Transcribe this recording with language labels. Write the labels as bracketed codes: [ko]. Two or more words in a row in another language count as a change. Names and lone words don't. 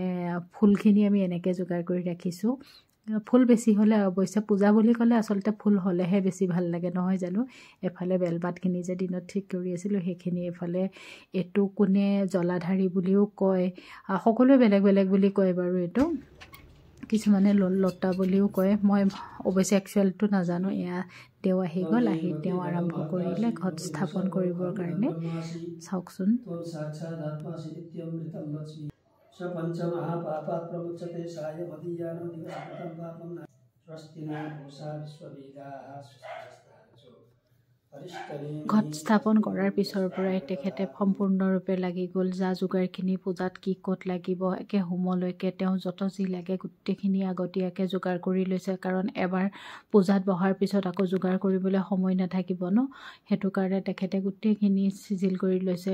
[as] ফুলখিনি আমি এনেকৈ যোগাৰ কৰি ৰাখিছোঁ ফুল বেছি হ'লে অৱশ্যে পূজা বুলি ক'লে আচলতে ফুল হ'লেহে বেছি ভাল লাগে নহয় জানো এফালে বেলপাতখিনি যে দিনত ঠিক কৰি আছিলোঁ সেইখিনি এফালে এইটো কোনে জলাধাৰী বুলিও কয় সকলোৱে বেলেগ বেলেগ বুলি কয় বাৰু এইটো কিছুমানে লতা বুলিও কয় মই অৱশ্যে একচুৱেলটো নাজানো এয়া তেওঁ আহি গ'ল আহি তেওঁ আৰম্ভ কৰিলে ঘট স্থাপন কৰিবৰ কাৰণে চাওকচোন [sa] पंचमहापापात् प्रमुच्यते सायमदीयानो दिवसकृतं पापं स्वस्ति न पूषा विश्ववेदाः स्वस्तिस्तार्चो [as] ঘট স্থাপন কৰাৰ পিছৰ পৰাই তেখেতে সম্পূৰ্ণৰূপে লাগি গ'ল। যা যোগাৰখিনি পূজাত কি ক'ত লাগিব একে হোমলৈকে তেওঁ যত যি লাগে গোটেইখিনি আগতীয়াকৈ যোগাৰ কৰি লৈছে, কাৰণ এবাৰ পূজাত বহাৰ পিছত আকৌ যোগাৰ কৰিবলৈ সময় নাথাকিব ন। সেইটো কাৰণে তেখেতে গোটেইখিনি চিজিল কৰি লৈছে।